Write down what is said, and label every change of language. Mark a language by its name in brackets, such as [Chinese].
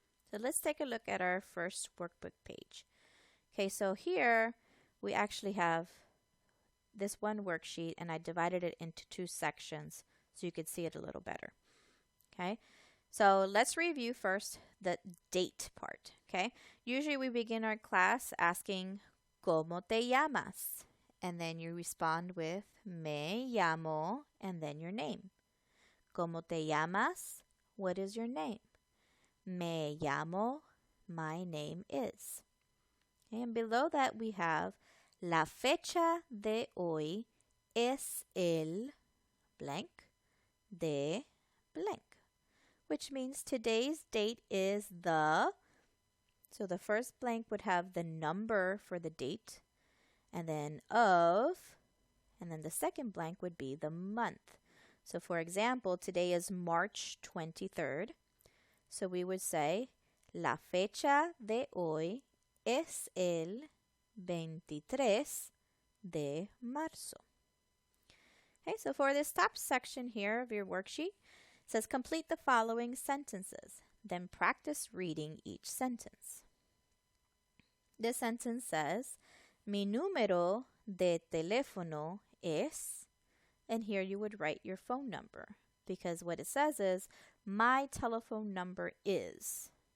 [English] So let's take a look at our first workbook page. Okay, so here we actually have this one worksheet, and I divided it into two sections so you could see it a little better. Okay, so let's review first the date part. Okay, usually we begin our class asking, [Spanish] ¿Cómo te llamas? [English] And then you respond with, [Spanish] Me llamo, [English] and then your name. [Spanish] ¿Cómo te llamas? [English] What is your name? [Spanish] Me llamo, [English] my name is. And below that we have [Spanish] la fecha de hoy es el blank de blank, [English] which means today's date is the, so the first blank would have the number for the date, and then of, and then the second blank would be the month. So for example, today is March 23rd. So we would say, [Spanish] la fecha de hoy es el 23 de marzo. [English] Okay, so for this top section here of your worksheet, it says complete the following sentences. Then practice reading each sentence. This sentence says, [Spanish] Mi número de teléfono es, [English] and here you would write your phone number because what it says is, my telephone number is.